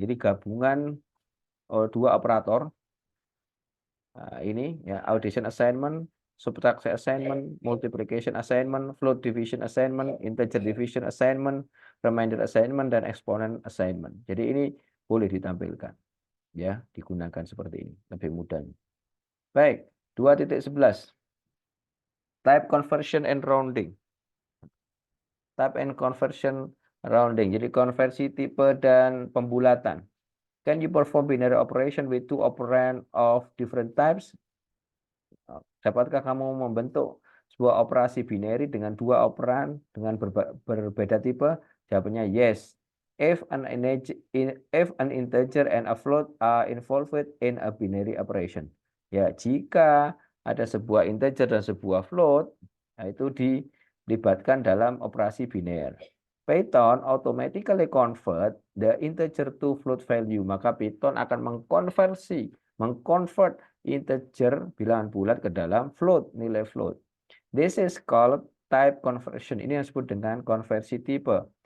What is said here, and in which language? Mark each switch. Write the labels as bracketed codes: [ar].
[en] Jadi gabungan dua operator. Nah, ini ya, addition assignment, subtraction assignment, multiplication assignment, float division assignment, integer division assignment, remainder assignment, dan exponent assignment. [id] Jadi ini boleh ditampilkan. Ya, digunakan seperti ini. Lebih mudahnya. Baik, 2.11. [en] Type conversion and rounding. Type and conversion rounding. [id] Jadi konversi tipe dan pembulatan. [en] Can you perform binary operation with two operand of different types? [id] Dapatkah kamu membentuk sebuah operasi binary dengan dua operan dengan berbeda tipe? Jawabannya yes. [en] If an integer and a float are involved in a binary operation. [id] Ya, jika ada sebuah integer dan sebuah float, nah itu dilibatkan dalam operasi biner. [en] Python automatically convert the integer to float value. [id] Maka Python akan mengconvert integer bilangan bulat ke dalam float, nilai float. [en] This is called type conversion. [id] Ini yang disebut dengan konversi tipe.